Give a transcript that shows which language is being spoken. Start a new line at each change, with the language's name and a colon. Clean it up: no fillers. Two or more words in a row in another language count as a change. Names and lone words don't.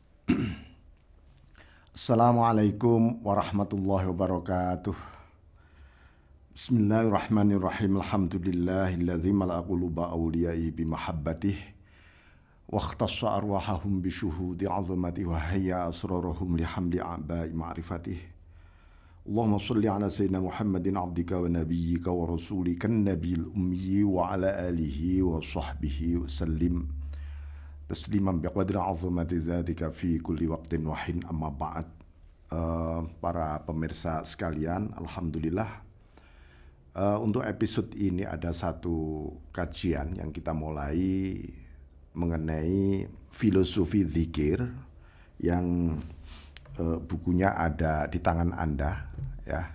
Arabic: السلام عليكم ورحمة الله وبركاته. بسم الله الرحمن الرحيم. الحمد لله الذي ملأ قلوب أوليائه بمحبته واختص أرواحهم بشهود عظمة وهيأ أسرارهم لحمل أعباء معرفته. اللهم صل على سيدنا محمد عبدك ونبيك ورسولك النبي الأمي وعلى آله وصحبه وسلم تسليما بقدر عظمة ذاتك في كل وقت وحين، أما بعد.
Indonesian: Para pemirsa sekalian, alhamdulillah, untuk episode ini ada satu kajian yang kita mulai mengenai filosofi zikir yang bukunya ada di tangan Anda ya.